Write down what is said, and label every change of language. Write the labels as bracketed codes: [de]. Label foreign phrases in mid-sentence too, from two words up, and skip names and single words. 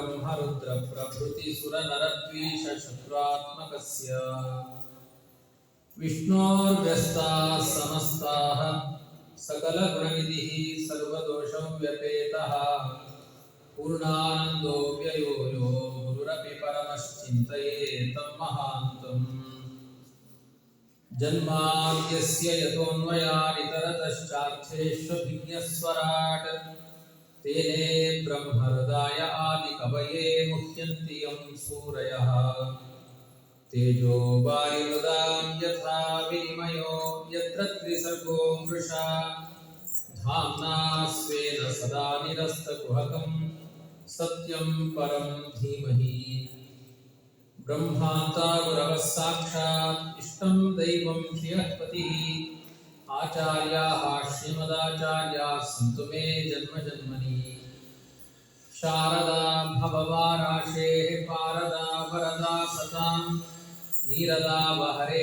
[sa] ब्रह्मरुद्रप्रभृतिसुरनरद्वीषशत्रुरात्मकस्य ವಿಷ್ಣೋರ್ವ್ಯಸ್ತಾಃ ಸಮಸ್ತಾಃ ಸಕಲಗುಣನಿಧಿಃ ಸರ್ವದೋಷವ್ಯಪೇತಃ ಪೂರ್ಣಾನಂದೋ ವ್ಯಯೋ ಯೋ ಗುರುರಪಿ ಪರಮಶ್ಚಿಂತಯೇತಂ ಮಹಾಂತಂ ಜನ್ಮಾದ್ಯಸ್ಯ ಯತೋನ್ಮಯಾದಿತರತಶ್ಚಾರ್ಥೇಷ್ವಭಿಜ್ಞಸ್ವರಾಟ್ ತೇನೇ ಬ್ರಹ್ಮಹೃದಾಯ ಆದಿಕವಯೇ ಮುಹ್ಯಂತಿ ಯಂ ಸೂರಯಃ ತೇಜೋ ವಾರಿಮೃದಾಂ ಯಥಾ ವಿನಿಮಯೋ ಯತ್ರ ತ್ರಿಸರ್ಗೋ ಮೃಷಾ ಧಾಮ್ನಾ ಸ್ವೇನ ಸದಾ ನಿರಸ್ತಕುಹಕಂ ಸತ್ಯಂ ಪರಂ ಧೀಮಹಿ ಬ್ರಹ್ಮಾಂತ ಗುರವಃ ಸಾಕ್ಷಾತ್ ಇಷ್ಟಂ ದೈವಂ ಶ್ರಿಯಃಪತಿಃ ಆಚಾರ್ಯಾಃ ಶ್ರೀಮದಾಚಾರ್ಯಾಃ ಸಂತು ಮೇ ಜನ್ಮ ಜನ್ಮನಿ ಶಾರದಾ ಭವವಾರಾಶೇಃ ಪಾರದಾ ವರದಾ ಸತಾಂ ನೀರದಾ ವಹರೆ